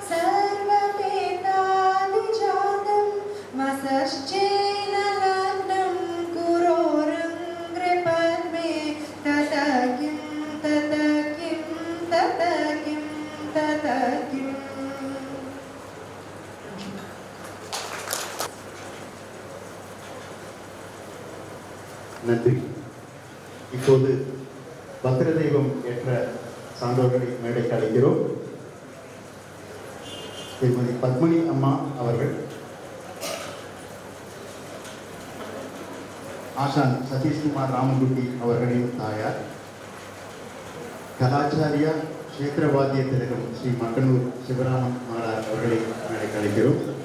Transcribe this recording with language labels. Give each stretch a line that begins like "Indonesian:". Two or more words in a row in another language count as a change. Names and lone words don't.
Sanskrit: सर्वमेतादिजातं वसश्चेन लग्नं कुरोरङ्घ्रिपद्मे ततः किं ततः किं ततः किं ततः किम्
Tamil: நன்றி. இப்போது பத்திர தெய்வம் ஏற்ற சான்றோர்களை மேடைக்கு அழைக்கிறோம். திருமதி பத்மினி அம்மா அவர்கள், ஆசான் சதீஷ்குமார் ராமன்குட்டி அவர்களின் தாயார், கலாச்சாரியா கஷேத்திரவாத்திய திலகம் ஸ்ரீ மட்டனூர் சிவராமன் மாலார் அவர்களை மேடைக்கு அழைக்கிறோம்.